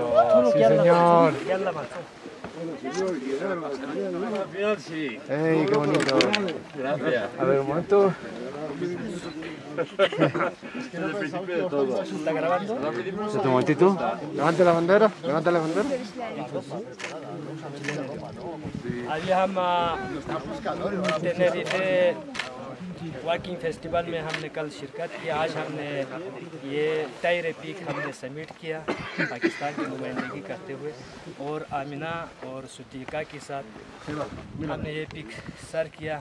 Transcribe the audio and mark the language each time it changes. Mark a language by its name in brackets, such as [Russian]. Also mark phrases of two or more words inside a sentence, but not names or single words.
[Spanish] Sí, señor. ¡Ey, qué bonito! Gracias. A ver, un momento. Es el principio de todo. ¿Está grabando? Un momentito. Levante la bandera. Levante la bandera. [Urdu] ابھی ہم Tenerife واکنگ فیسٹیول میں ہم نے کل شرکت کی. آج ہم نے یہ ٹائرے پیک ہم نے سمٹ کیا پاکستان کی نمائندگی کرتے ہوئے، اور آمنہ اور صدیقہ کے ساتھ ہم نے یہ پیک سر کیا.